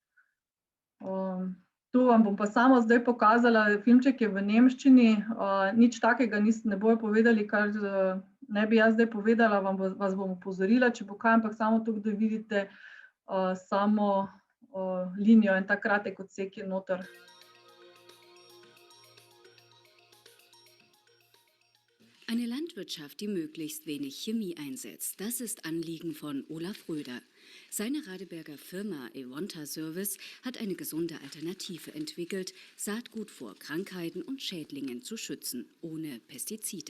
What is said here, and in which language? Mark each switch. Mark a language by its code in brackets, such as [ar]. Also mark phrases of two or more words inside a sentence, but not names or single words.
[sl] Tu vam bom pa samo zdaj pokazala, filmček je v nemščini, nič takega ne bojo povedali, kar ne bi jaz zdaj povedala, vas bom opozorila, če bo kaj, ampak samo to, da vidite samo linijo in ta kratek odsek je noter. [de] Eine Landwirtschaft, die möglichst wenig Chemie einsetzt, das ist Anliegen von Olaf Röder. Seine Radeberger Firma Evonta Service hat eine gesunde Alternative entwickelt, Saatgut vor Krankheiten und Schädlingen zu schützen, ohne Pestizide.